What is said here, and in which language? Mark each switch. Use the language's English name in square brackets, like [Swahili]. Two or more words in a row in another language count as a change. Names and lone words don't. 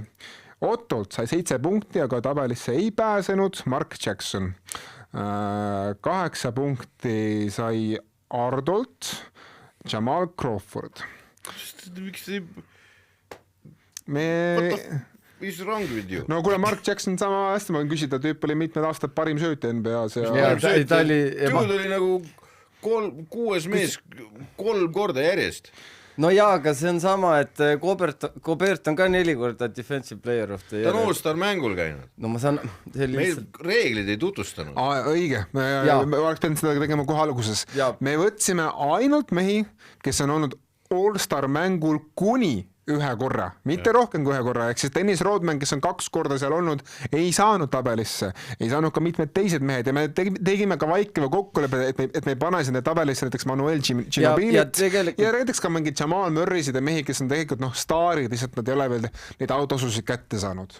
[Estonian] Ottolt sai 7 punkti, aga tabelisse ei pääsenud Mark Jackson. 8 punkti sai Ardolt Jamal Crawford. Miks ei... Mis [English] wrong with you? [Estonian] No kuule, Mark Jackson sama hästi, ma võin küsida, tüüp oli mitmed aastad parim sööt NBA-s. Ta oli nagu 6 mees 3 korda järjest. No jaa, aga see on sama, et Gobert on ka 4 korda [English] defensive player of the year. [Estonian] Ta on All-Star mängul käinud. No ma saan... Meil reeglid ei tutvustanud. Õige, me oleks pidanud seda tegema kohe alguses. Me võtsime ainult mehi, kes on olnud All-Star mängul kuni 1 korra, mitte rohkem kui 1 korra, ehk siis Dennis Rodman, kes on 2 korda seal olnud, ei saanud tabelisse, ei saanud ka mitmed teised mehed ja me tegime ka vaikiva kokkuleppe, et me ei pane sinna tabelisse näiteks Manuel Ginobilit ja näiteks ka mingid Jamal Murraysid ja mehi, kes on tegelikult staarid, lihtsalt nad ei ole veel neid autosusid kätte saanud.